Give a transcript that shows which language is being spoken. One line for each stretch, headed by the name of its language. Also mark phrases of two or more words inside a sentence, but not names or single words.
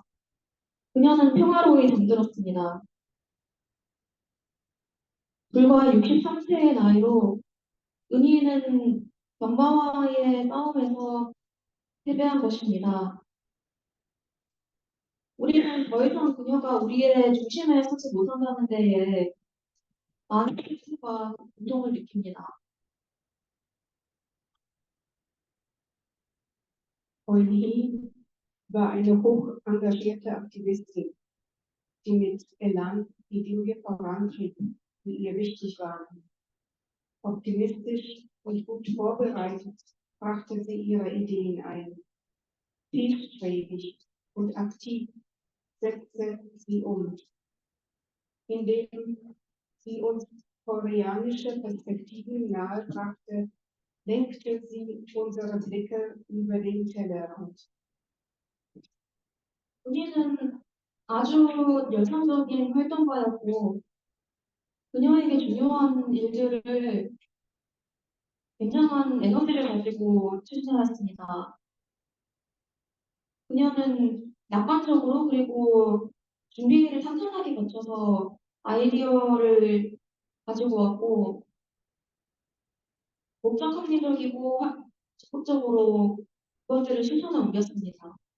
Korean: 그녀는 평화로이 잠들었습니다. 불과 63세의 나이로 은희는 병마와의 싸움에서 패배한 것입니다. 우리는 더 이상 그녀가 우리의 중심에 서지 못한다는 데에 많은 슬픔과 감동을 느낍니다.
German: Eunhi war eine hoch engagierte Aktivistin, die mit Elan die Dinge vorantrieb, die ihr wichtig waren. Optimistisch und gut vorbereitet brachte sie ihre Ideen ein. Zielstrebig und aktiv setzte sie indem sie uns koreanische Perspektiven nahebrachte, lenkte sie unsere Blicke über den Tellerrand.
Korean: 은희는 아주 열성적인 활동가였고 그녀에게 중요한 일들을 굉장한 에너지를 가지고 추진해왔습니다. 그녀는 낙관적으로 그리고 준비를 탄탄하게 거쳐서 아이디어를 가지고 왔고 목적 합리적이고 적극적으로 그것들을 실천에 옮겼습니다.